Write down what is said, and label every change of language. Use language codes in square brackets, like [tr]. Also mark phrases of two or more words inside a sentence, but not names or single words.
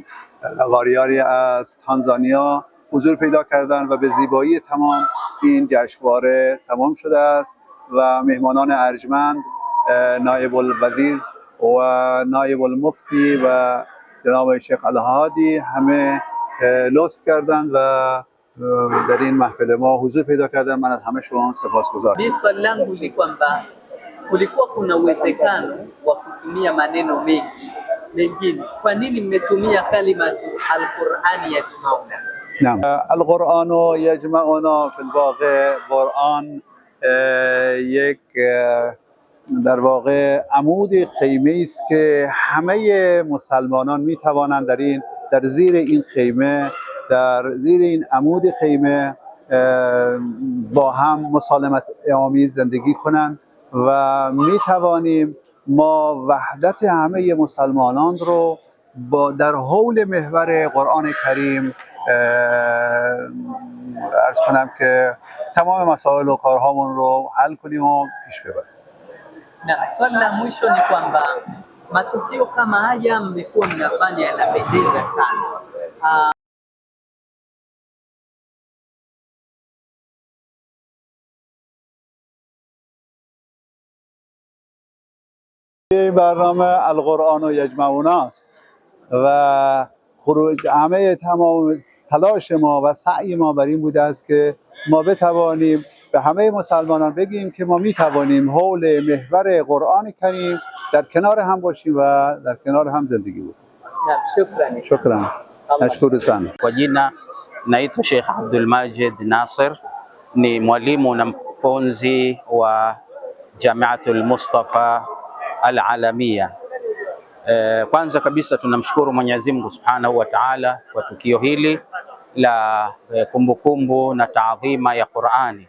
[fa] قاریانی از تانزانیا حضور پیدا کردن و به زیبایی تمام این جشنواره تمام شده است و مهمانان ارجمند نایب الوزیر و نایب المفتی و جناب شیخ الهادی همه لطف کردند و در این محفل ما حضور پیدا کردن. من از همه‌شون سپاسگزارم. [sw] Swali langu ni kwamba kulikuwa kuna uwezekano wa kutumia maneno mengine. Kwa nini mmetumia kalima [ar] القرآن يجمعنا? نعم. القرآن یجمعنا [fa] فی الواقع قرآن یک در واقع عمود خیمه است که همه مسلمانان می توانند در زیر این خیمه، در زیر این عمود خیمه با هم مسالمت آمیز زندگی کنند و می توانیم ما وحدت همه مسلمانان رو در حول محور قرآن کریم عرض کنم که تمام مسائل و کارهامون رو حل کنیم و پیش ببریم. [sw] Na swali la mwisho ni kwamba matukio kama haya mmekuwa mnafanya yanapendeza sana. [fa] این برنامه [ar] القرآن یجمعونا [fa] است و همه تمام تلاش ما و سعی ما بر این بوده است که ما بتوانیم به همه مسلمانان بگیم که ما میتوانیم حول محور قرآن کریم در کنار هم باشیم و در کنار هم زندگی بکنیم. [sw] شکرا. نشکر sana. Kwa jina naitwa Sheikh Abdul Majid Nasir, ni mwalimu na mfunzi wa Jamiatul Mustafa Al-Alamia. Kwanza kabisa tunamshukuru Mwenyezi Mungu [ar] سبحانه و تعالى [sw] kwa tukio hili la kumbukumbu na taadhima ya Qur'ani.